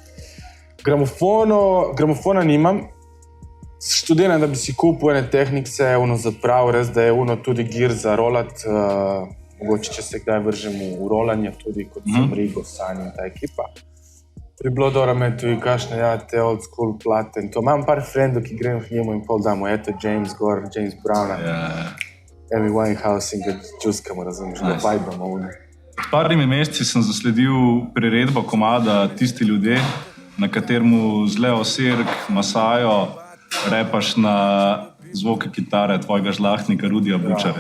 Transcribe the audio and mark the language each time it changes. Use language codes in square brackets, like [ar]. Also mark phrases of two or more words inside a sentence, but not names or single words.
[sl] Gramofona nimam. Študiram, da bi si kupil ene tehnikse, zaprav, res da je tudi gear za rolat. Mogoče, če se kdaj vržem v rolanje, tudi kot sem Rigo, Sanj in ta ekipa. Pri Blodora me tudi kakšne, te [en] old school [sl] plate in to. Imam par frendov, ki grem v njemu in pol damo, eto James Gore, James Browna, Amy Winehouse in ga džuskamo, razumeš, da vibamo. Parimi meseci sem zasledil priredbo komada Tisti ljudje, na kateremu z Leo Sirk, Masajo, repaš na zvoke kitare tvojega žlahtnika Rudija Bučarja.